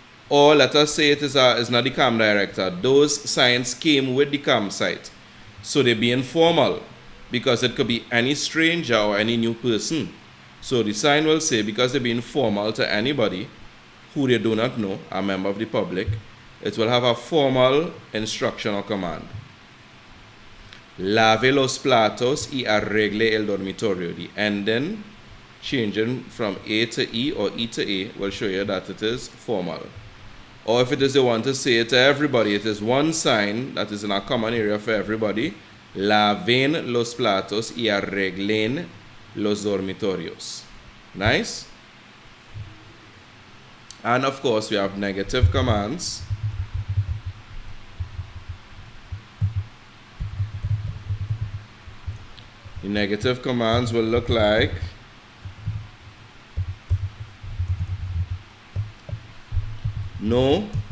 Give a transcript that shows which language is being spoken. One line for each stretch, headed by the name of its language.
English: Or let us say it is not the camp director. Those signs came with the campsite. So they be informal, because it could be any stranger or any new person. So the sign will say, because they be informal to anybody who they do not know, a member of the public, it will have a formal instruction or command.
Spanish: Lave los platos y arregle el dormitorio.
English: The ending, changing from A to E or E to A, will show you that it is formal. Or if it is they want to say it to everybody, it is one sign that is in a common area for everybody.
Spanish: Laven los platos y arreglen los dormitorios.
English: Nice? And of course, we have negative commands. The negative commands will look like no.